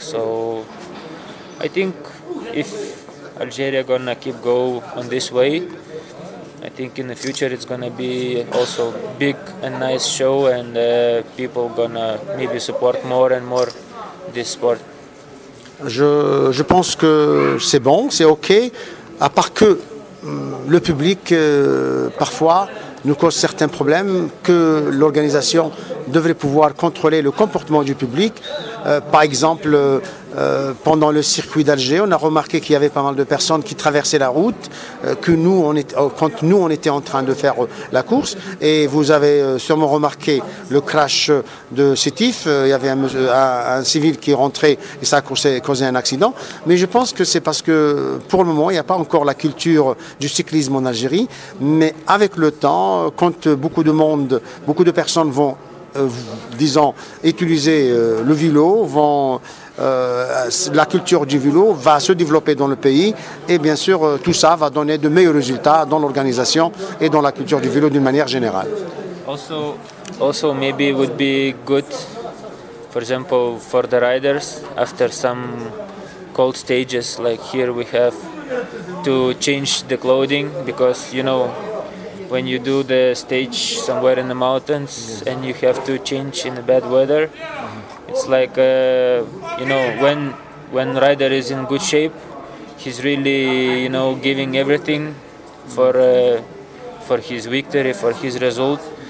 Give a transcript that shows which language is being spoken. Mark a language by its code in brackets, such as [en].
[en] So I think if Algeria gonna keep go on this way, I think in the future it's gonna be also big and nice show, and people gonna maybe support more and more this sport. [fr] Je pense que c'est bon, c'est ok, à part que le public parfois nous cause certains problèmes, que l'organisation devrait pouvoir contrôler le comportement du public. Par exemple, pendant le circuit d'Alger, on a remarqué qu'il y avait pas mal de personnes qui traversaient la route, quand nous on était en train de faire la course. Et vous avez sûrement remarqué le crash de Sétif. Il y avait un civil qui rentrait et ça a causé un accident. Mais je pense que c'est parce que pour le moment, il n'y a pas encore la culture du cyclisme en Algérie. Mais avec le temps, quand beaucoup de personnes vont disons, utiliser le vélo, la culture du vélo va se développer dans le pays et bien sûr tout ça va donner de meilleurs résultats dans l'organisation et dans la culture du vélo d'une manière générale. [en] Also maybe it would be good, for example, for the riders after some cold stages like here we have to change the clothing, because you know when you do the stage somewhere in the mountains and you have to change in the bad weather, it's like you know when rider is in good shape, he's really giving everything for his victory, for his result.